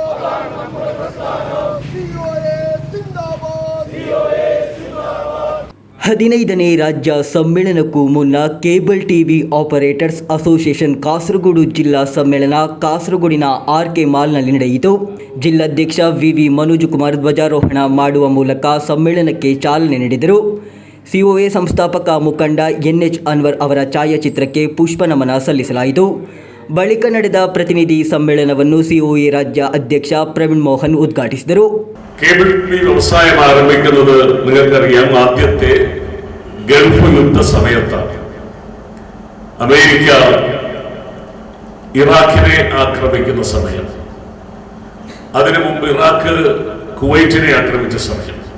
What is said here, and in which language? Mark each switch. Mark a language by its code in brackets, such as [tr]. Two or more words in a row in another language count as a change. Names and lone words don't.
[ml] സിഒഎ സിന്ദാബാദ്. [kn] 15ನೇ ರಾಜ್ಯ ಸಮ್ಮೇಳನಕ್ಕೂ ಮುನ್ನ ಕೇಬಲ್ ಟಿವಿ ಆಪರೇಟರ್ಸ್ ಅಸೋಸಿಯೇಷನ್ ಕಾಸರಗೋಡು ಜಿಲ್ಲಾ ಸಮ್ಮೇಳನ ಕಾಸರಗೋಡಿನ ಆರ್ಕೆ ಮಾಲ್ನಲ್ಲಿ ನಡೆಯಿತು. ಜಿಲ್ಲಾಧ್ಯಕ್ಷ ವಿವಿ ಮನೋಜ್ ಕುಮಾರ್ ಧ್ವಜಾರೋಹಣ ಮಾಡುವ ಮೂಲಕ ಸಮ್ಮೇಳನಕ್ಕೆ ಚಾಲನೆ ನೀಡಿದರು. ಸಿಒಎ ಸಂಸ್ಥಾಪಕ ಮುಖಂಡ NH ಅನ್ವರ್ ಅವರ ಛಾಯಾಚಿತ್ರಕ್ಕೆ ಪುಷ್ಪ ನಮನ ಸಲ್ಲಿಸಲಾಯಿತು. ಬಳಿಕ ನಡೆದ ಪ್ರತಿನಿಧಿ ಸಮ್ಮೇಳನವನ್ನು ಸಿಒಎ ರಾಜ್ಯ ಅಧ್ಯಕ್ಷ ಪ್ರವೀಣ್ ಮೋಹನ್ ಉದ್ಘಾಟಿಸಿದರು. [ml] കേബിൾ ടി വി വ്യവസായം ആരംഭിക്കുന്നത് നിങ്ങൾക്കറിയാം, ആദ്യത്തെ ഗൾഫ് യുദ്ധ സമയത്താണ്. അമേരിക്ക ഇറാഖിനെ ആക്രമിക്കുന്ന സമയം, അതിനു മുമ്പ് ഇറാഖ് കുവൈറ്റിനെ ആക്രമിച്ച സമയം.